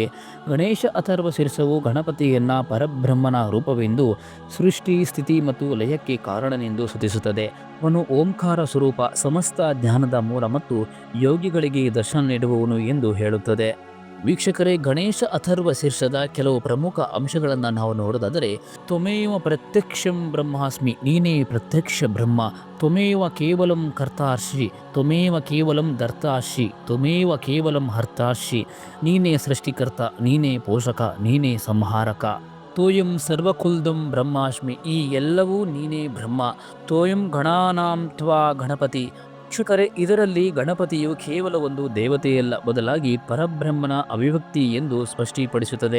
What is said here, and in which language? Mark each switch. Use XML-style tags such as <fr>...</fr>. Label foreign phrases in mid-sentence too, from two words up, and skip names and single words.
<kn>ಗಣೇಶ ಅಥರ್ವ ಶೀರ್ಷವು ಗಣಪತಿಯನ್ನ ಪರಬ್ರಹ್ಮನ ರೂಪವೆಂದು, ಸೃಷ್ಟಿ ಸ್ಥಿತಿ ಮತ್ತು ಲಯಕ್ಕೆ ಕಾರಣನೆಂದು ಸ್ತುತಿಸುತ್ತದೆ. ಅವನು ಓಂಕಾರ ಸ್ವರೂಪ, ಸಮಸ್ತ ಜ್ಞಾನದ ಮೂಲ ಮತ್ತು ಯೋಗಿಗಳಿಗೆ ದರ್ಶನ ನೀಡುವವನು ಎಂದು ಹೇಳುತ್ತದೆ. ವೀಕ್ಷಕರೇ, ಗಣೇಶ ಅಥರ್ವ ಶೀರ್ಷದ ಕೆಲವು ಪ್ರಮುಖ ಅಂಶಗಳನ್ನು ನಾವು ನೋಡೋದಾದರೆ,</kn> <sa>ತ್ವಮೇವ ಪ್ರತ್ಯಕ್ಷಂ ಬ್ರಹ್ಮಾಸ್ಮಿ,</sa> <kn>ನೀನೇ ಪ್ರತ್ಯಕ್ಷ ಬ್ರಹ್ಮ.</kn> <sa>ತ್ವಮೇವ ಕೇವಲಂ ಕರ್ತಾರ್ಷಿ, ತ್ವಮೇವ ಕೇವಲಂ ಧರ್ತಾರ್ಷಿ, ತ್ವಮೇವ ಕೇವಲಂ ಹರ್ತಾರ್ಷಿ.</sa> <kn>ನೀನೇ ಸೃಷ್ಟಿಕರ್ತ, ನೀನೇ ಪೋಷಕ, ನೀನೇ ಸಂಹಾರಕ.</kn> <sa>ತೋಯಂ ಸರ್ವಕುಲ್ದಂ ಬ್ರಹ್ಮಾಸ್ಮಿ,</sa> <kn>ಈ ಎಲ್ಲವೂ ನೀನೇ ಬ್ರಹ್ಮ.</kn> <sa>ತೋಯಂ ಗಣಾನಾಂ ತ್ವಾ ಗಣಪತಿ.</sa> <kn>ವೀಕ್ಷಕರೇ, ಇದರಲ್ಲಿ ಗಣಪತಿಯು ಕೇವಲ ಒಂದು ದೇವತೆಯಲ್ಲ, ಬದಲಾಗಿ ಪರಬ್ರಹ್ಮನ ಅಭಿವ್ಯಕ್ತಿ ಎಂದು ಸ್ಪಷ್ಟೀಪಡಿಸುತ್ತದೆ.</kn>